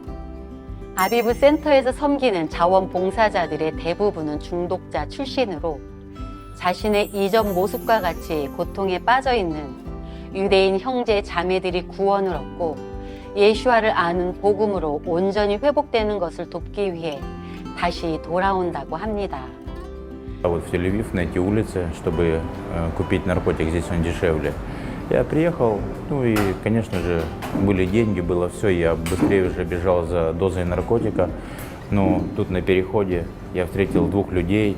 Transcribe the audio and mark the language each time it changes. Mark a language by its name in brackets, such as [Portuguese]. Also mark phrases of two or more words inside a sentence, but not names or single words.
[Korean] 아비브 센터에서 섬기는 자원봉사자들의 대부분은 중독자 출신으로 자신의 이전 모습과 같이 고통에 빠져 있는 유대인 형제 자매들이 구원을 얻고 예슈아를 아는 복음으로 온전히 회복되는 것을 돕기 위해 다시 돌아온다고 합니다. [Russian] Вот в Тель-Авив, на эти улицы, чтобы купить наркотик, здесь он дешевле. Я приехал, ну и, конечно же, были деньги, было все, я быстрее уже бежал за дозой наркотика. Но тут на переходе я встретил двух людей.